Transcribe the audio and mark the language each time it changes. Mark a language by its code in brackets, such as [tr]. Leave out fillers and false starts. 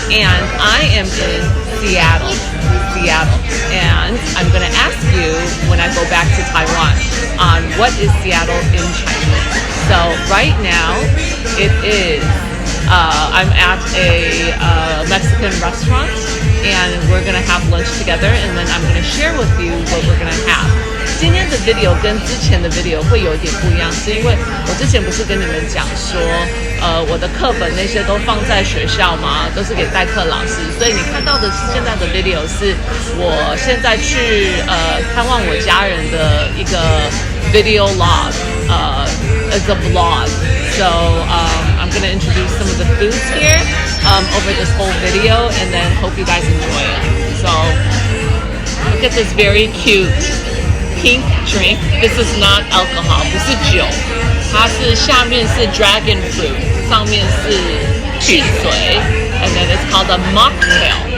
[en] And I am in Seattle. And I'm going to ask you when I go back to Taiwan on what is Seattle in Chinese. So right now it is, I'm at a Mexican restaurant and we're going to have lunch together and then I'm going to share with you what we're going to have. [zh] 今天的 video 跟之前的 video 会有点不一样，是因为我之前不是跟你们讲说，我的课本那些都放在学校嘛，都是给代课老师，所以你看到的是现在的 video 是我现在去看望我家人的一个 [en] video log, it's a vlog. So I'm going to introduce some of the foods here over this whole video and then hope you guys enjoy it. So look at this very cute pink drink. This is not alcohol, [zh] 不是酒，它是下面是 [en] dragon fruit, [zh] 上面是汽水 [en] and then it's called a mocktail.